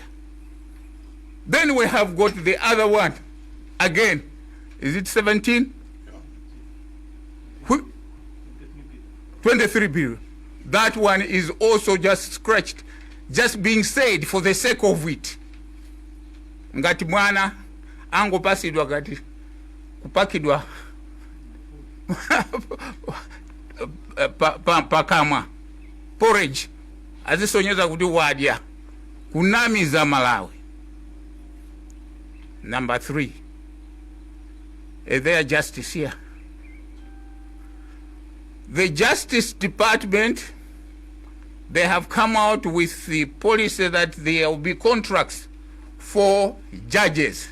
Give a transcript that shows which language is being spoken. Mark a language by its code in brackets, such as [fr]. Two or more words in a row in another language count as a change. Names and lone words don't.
[en] Then we have got the other one again. Is it 17? 23 billion. That one is also just scratched, just being said for the sake of it. [ny] Ngati mwana ango pasidwa gati kupakidwa pakamwa porridge azisonyeza kuti wadya kunamiza Malawi. [en] Number 3, is there justice here? The Justice Department, they have come out with the policy that there will be contracts for judges.